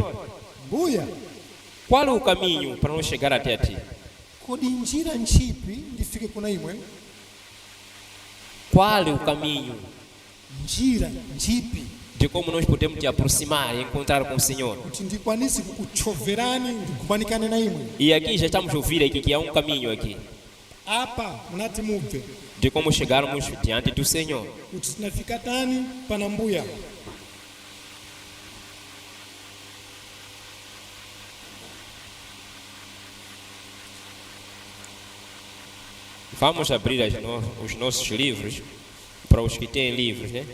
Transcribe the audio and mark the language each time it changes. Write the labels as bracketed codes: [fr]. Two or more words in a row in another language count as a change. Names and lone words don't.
[seh] mbuya [pt] qual é o caminho para nós chegar até ti? [seh] kodi njira ntchipi ndifike kuna imwe? [pt] Qual é o caminho [seh] Njira ntchipi [pt] de como nós podemos te aproximar e encontrar com o Senhor? [seh] kuti ndikwanisi kukuchoverani ndigumanikane na imwe. [pt] E aqui já estamos a ouvir aqui que há um caminho aqui [seh] Apa munati mubve [pt] de como chegarmos diante do Senhor. [seh] kuti tinafika tani pana mbuya. [pt] Vamos abrir os nossos livros para os que têm livros, né?